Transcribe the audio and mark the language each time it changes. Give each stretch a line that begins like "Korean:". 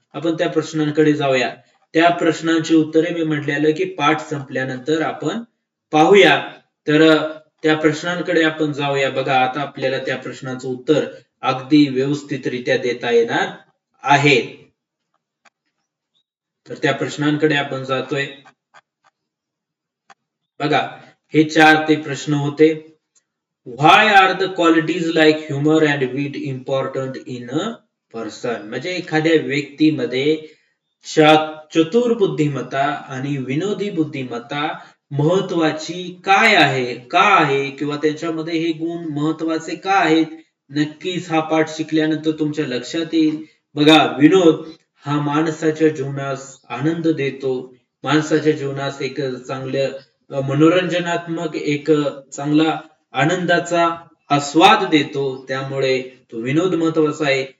Marathi: आपण त्या प्रश्नांकडे जाऊया. त्या प्रश्नांची उत्तरे मी म्हटलेलं की पाठ संपल्यानंतर आपण पाहूया. तर त्या प्रश्नांकडे आपण जाऊया. बघा, आता आपल्याला त्या प्रश्नाचं उत्तर अगदी व्यवस्थितरित्या देता येणार आहे. तर त्या प्रश्नांकडे आपण जातोय. बघा, हे 4 ते प्रश्न होते.
English: Why are the qualities like humor and wit important in a person?
Marathi: म्हणजे एखाद्या व्यक्तीमध्ये चतुर बुद्धिमत्ता आणि विनोदी बुद्धिमत्ता महत्वाची काय आहे, का आहे, किंवा त्याच्यामध्ये हे गुण महत्वाचे का आहेत, नक्कीच हा पाठ शिकल्यानंतर तुमच्या लक्षात येईल. बघा, विनोद हा माणसाच्या जीवनास आनंद देतो, माणसाच्या जीवनास एक चांगलं मनोरंजनात्मक एक चांगला आनंदाचा आस्वाद देतो, त्यामुळे तो विनोद महत्वाचा आहे.